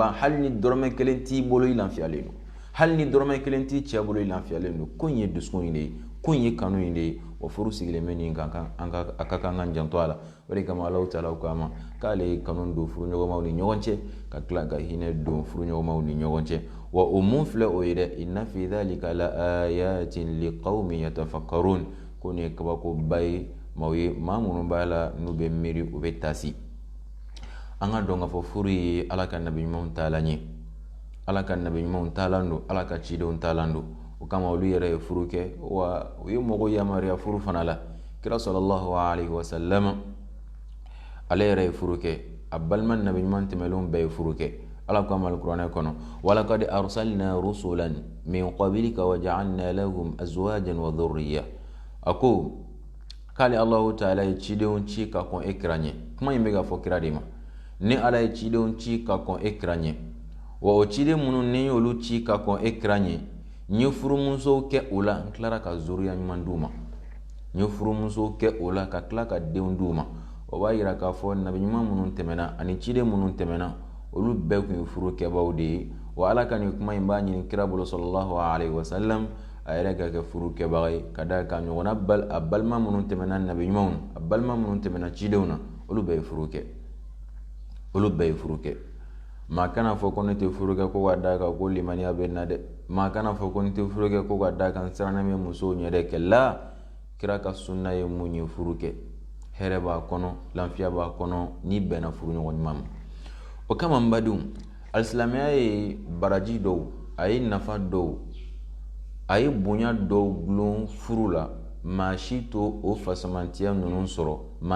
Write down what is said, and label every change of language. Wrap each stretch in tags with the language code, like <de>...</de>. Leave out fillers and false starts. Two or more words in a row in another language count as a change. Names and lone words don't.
<bm>ban hali ni dɔrɔmɛ kelen t'i bolo i lafiyalen don hali ni dɔrɔmɛ kelen t'i cɛ bolo i lafiyalen don ko in ye dusukun in de ye ko in ye kanu in de ye wa furu sigilen bɛ nin kan a ka kan k'an janto a la o de kama Alahu Taala ko a ma k'ale ye kanu don furuɲɔgɔnmaw ni ɲɔgɔn cɛ ka tila ka hinɛ don furuɲɔgɔnmaw ni ɲɔgɔn cɛ wa o mun filɛ o ye dɛ</bm> <ar>إن في ذلك لآيات لقوم يتفكرون</ar> <bm>ko nin ye kabakoba ye maa ye maa minnu b'a la n'u bɛ miiri u bɛ taasi an ka dɔn k'a fɔ furu ye Ala ka nabi ɲumanw taalan ye Ala ka nabi ɲumanw taalan don Ala ka cidenw taalan don o kama olu yɛrɛ ye furu kɛ wa u ye mɔgɔw yamaruya furu fana la kira</bm> <ar>صلى الله عليه وسلم</ar> <bm>ale yɛrɛ ye furu kɛ a balima nabi ɲuman tɛmɛlenw bɛɛ ye furu kɛ Ala ko amal kuranɛ kɔnɔ</bm> <ar>ولقد أرسلنا رسلا من قبلك وجعلنا لهم أزواجا وذرية</ar> <bm>a ko k'ale Allahu Taala ye cidenw ci ka kɔn e kira ɲɛ kuma in bɛ ka fɔ kira de ma ni Ala ye cidenw ci ka kɔn e kira ɲɛ wa o ciden minnu ni y'olu ci ka kɔn e kira ɲɛ n ye furumusow kɛ o la n tilara ka zuriya ɲuman d'u ma n ye furumusow kɛ o la ka tila ka denw d'u ma o b'a yira k'a fɔ nabi ɲuman minnu tɛmɛna ani ciden minnu tɛmɛna olu bɛɛ tun ye furu kɛbaaw de ye wa Ala ka nin kuma in b'a ɲini kira bolo</bm> <ar>صلى الله عليه وسلم</ar> <bm>a yɛrɛ ka kɛ furu kɛbaga ye ka da ka ɲɔgɔnna a balima minnu tɛmɛna nabi ɲumanw na a balima minnu tɛmɛna cidenw na olu bɛɛ ye furu kɛ maa kana fɔ ko ne tɛ furu kɛ ko ka da kan ko limaniya bɛ na dɛ maa kana fɔ ko ne tɛ furu kɛ ko ka da kan sirannen bɛ musow ɲɛ dɛ kɛla kira ka sunna ye mun ye furu kɛ hɛrɛ b'a kɔnɔ lafiya b'a kɔnɔ ni bɛnna furu ɲɔgɔn ɲuman ma o kama n badenw alisilamɛya ye baraji dɔw a ye nafa dɔw a ye bonya dɔw gulon furu la maa si to o fasamantiya ninnu sɔrɔ maa</bm>